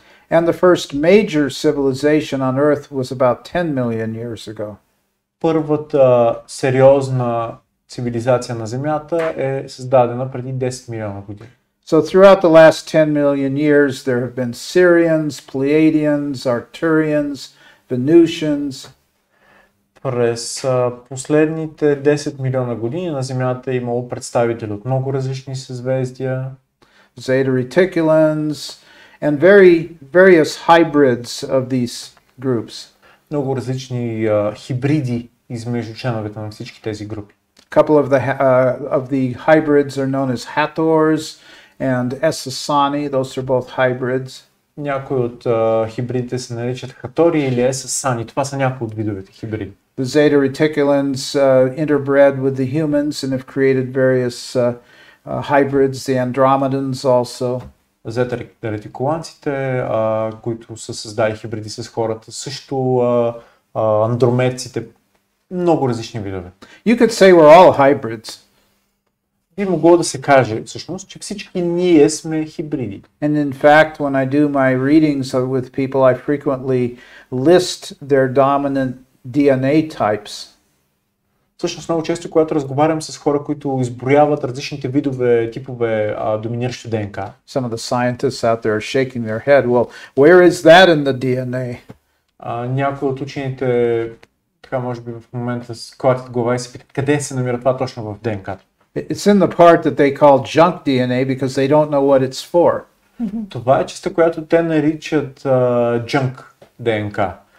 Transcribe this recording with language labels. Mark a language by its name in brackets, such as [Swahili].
[English] And the first major civilization on Earth was about 10 million years ago. [Bulgarian] Първата сериозна цивилизация на Земята е създадена преди 10 милиона години. [English] So throughout the last 10 million years, there have been Syrians, Pleiadians, Arcturians, Venusians. [Bulgarian] През последните 10 милиона години на Земята е имало представители от много различни съзвездия. [English] Zeta reticulans, and various hybrids of these groups. [Bulgarian] Много различни хибриди измежду членовете на всички тези групи. [English] A couple of the hybrids are known as Hathors and Esasani. Those are both hybrids. [Bulgarian] Някои от хибридите се наричат хатори или есасани. Това са някои от видовете хибриди. [English] The Zeta reticulans interbred with the humans and have created various hybrids, the Andromedans also. [Bulgarian] Зета ретикуланците, които са създали хибриди с хората, също андромедците, много различни видове. [English] You could say we're all hybrids. [Bulgarian] Би могло да се каже всъщност, че всички ние сме хибриди. [English] And in fact, when I do my readings with people, I frequently list their dominant DNA types. [Bulgarian] Всъщност много често, когато разговарям с хора, които изброяват различните видове, типове доминиращо ДНК. [English] Some of the scientists out there are shaking their head. Well, where is that in the DNA? [Bulgarian] Някои от учените, така може би в момента клатят глава и се питат, къде се намира това точно в ДНК-то. [English] It's in the part that they call junk DNA because they don't know what it's for. [Bulgarian] Това е частта, която те наричат junk ДНК.